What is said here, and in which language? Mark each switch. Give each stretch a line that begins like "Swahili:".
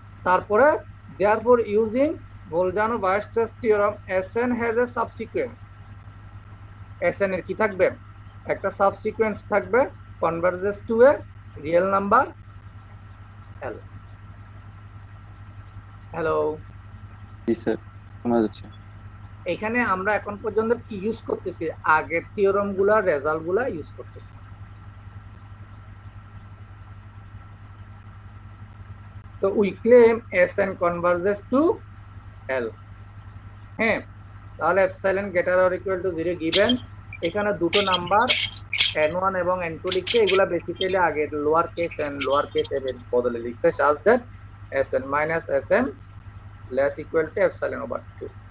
Bangla: তারপরে therefore using বলজানো বায়োস্টাস theorem Sn has a সাবসিকোয়েন্স, Sn এর কি থাকবে, একটা সাবসিকোয়েন্স থাকবে কনভার্জেস টু এ রিয়েল নাম্বার L। হ্যালো, জি স্যার, শোনা যাচ্ছে। এখানে আমরা এখন পর্যন্ত কি ইউজ করতেছি, আগের থিওরাম গুলা রেজাল্ট গুলা ইউজ করতেছি।
English: তো we claim Sn converges to L।
Bangla: হ্যাঁ, তাহলে epsilon greater or equal to 0 given এখানে দুটো নাম্বার n1 এবং n2 লিখছে, এগুলা বেসিক্যালি আগে lower case n lower case m এর বদলে লিখছে
English: such that Sn minus Sm less equal to epsilon over 2।